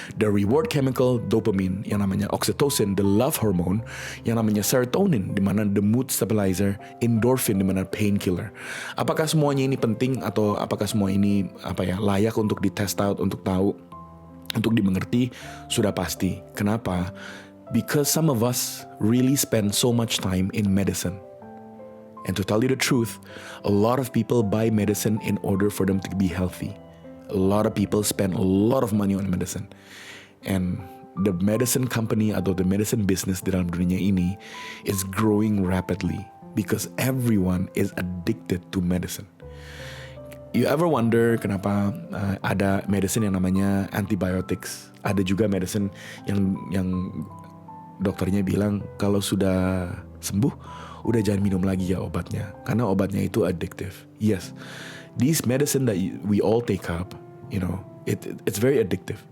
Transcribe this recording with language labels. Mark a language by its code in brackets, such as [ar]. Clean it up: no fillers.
[en] The reward chemical, dopamine, yang namanya oxytocin, the love hormone, yang namanya serotonin, di mana the mood stabilizer, endorphin, di mana painkiller. [id] Apakah semuanya ini penting, atau apakah semua ini layak untuk ditest out, untuk tahu, untuk dimengerti? Sudah pasti. Kenapa? [en] Because some of us really spend so much time in medicine. And to tell you the truth, a lot of people buy medicine in order for them to be healthy. A lot of people spend a lot of money on medicine. And the medicine company atau the medicine business [id] di dalam dunia ini [en] is growing rapidly because everyone is addicted to medicine. You ever wonder [id] kenapa ada [en] medicine yang namanya antibiotics? [id] Ada juga medicine yang dokternya bilang kalau sudah sembuh, udah jangan minum lagi ya obatnya, karena obatnya itu addictive. [en] Yes, these medicine that we all take up, it's very addictive.